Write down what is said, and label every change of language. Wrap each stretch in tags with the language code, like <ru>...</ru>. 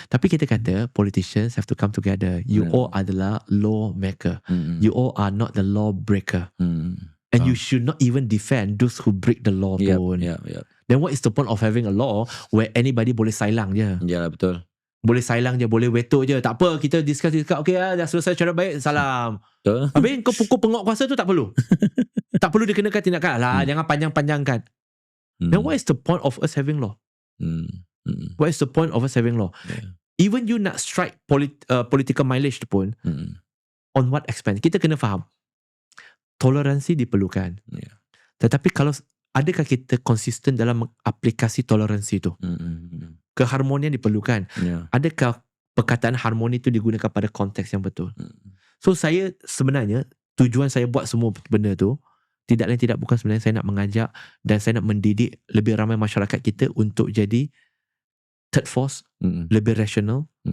<ms>Tapi kita kata</ms> <en>politicians have to come together. You all</en> <ms>adalah</ms> <en>lawmaker. You all are not the law breaker. And you should not even defend those who break the law pun. Then what is the point of having a law where anybody</en> <ms>boleh sailang je? Ya, betul. Boleh sailang je, boleh veto je. Tak apa, kita discuss. Okay lah, dah selesai cara baik, salam. Betul. Habis kau pukul penguatkuasa tu tak perlu. Tak perlu dikenakan tindakan. Jangan panjang-panjangkan.</ms> <en>Then what is the point of us having law? What is the point of us having law? Even you</en> <ms>nak</ms> <en>strike political mileage tu pun, on what expense?</en> <ms>Kita kena faham. Toleransi diperlukan. Tetapi kalau adakah kita konsisten dalam aplikasi toleransi itu? Keharmonian diperlukan. Adakah perkataan harmoni itu digunakan pada konteks yang betul? So saya sebenarnya, tujuan saya buat semua benda tu tidak lain tidak bukan sebenarnya saya nak mengajak dan saya nak mendidik lebih ramai masyarakat kita untuk jadi</ms> <en>third force,</en> <ms>lebih rational.</ms>